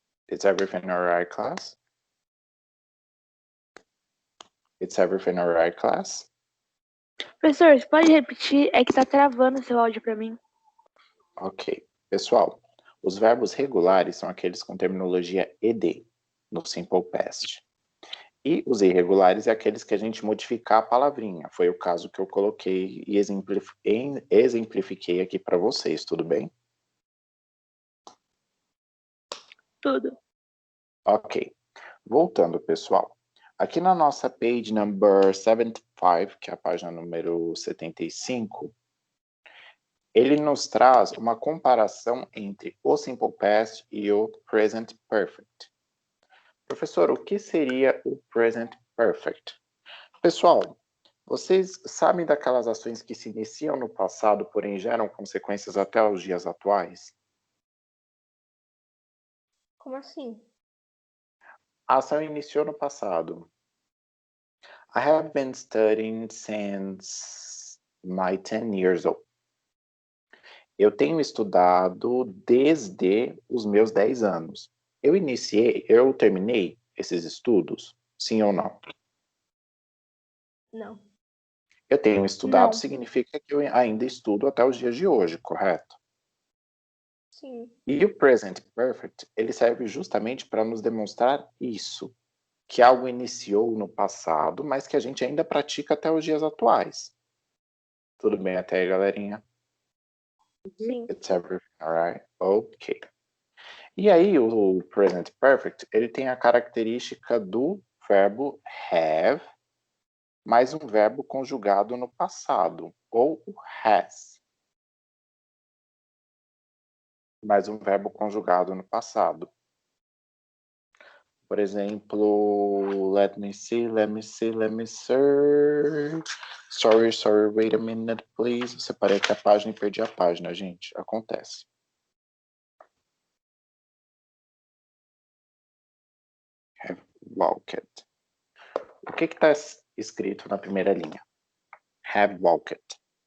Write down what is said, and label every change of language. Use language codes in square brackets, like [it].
[en] It's everything alright, class? It's everything alright, class? [pt] Professor, você pode repetir? É que tá travando seu áudio para mim. Ok. Pessoal, os verbos regulares são aqueles com terminologia ED, no simple past. E os irregulares é aqueles que a gente modificar a palavrinha. Foi o caso que eu coloquei e exemplifiquei aqui para vocês, tudo bem? Tudo. Ok. Voltando, pessoal. Aqui na nossa [en] page number 75, [pt] que é a página número 75, ele nos traz uma comparação entre o Simple Past e o Present Perfect. Professor, o que seria o Present Perfect? Pessoal, vocês sabem daquelas ações que se iniciam no passado, porém geram consequências até os dias atuais? Como assim? A ação iniciou no passado. [en] I have been studying since my 10 years old. [pt] Eu tenho estudado desde os meus 10 anos. Eu terminei esses estudos? Sim ou não? Não. Eu tenho estudado Não. significa que eu ainda estudo até os dias de hoje, correto? Sim. E o present perfect, ele serve justamente para nos demonstrar isso, que algo iniciou no passado, mas que a gente ainda pratica até os dias atuais. Tudo bem até aí, galerinha? Sim. [en] It's everything, alright? Ok. [pt] E aí, o present perfect, ele tem a característica do verbo have, mais um verbo conjugado no passado, ou o has. Mais um verbo conjugado no passado. Por exemplo, [en] let me see, let me search. Sorry, wait a minute, please. [pt] Eu separei aqui a página e perdi a página, gente. Acontece. Have walked. O que está escrito na primeira linha? Have walked.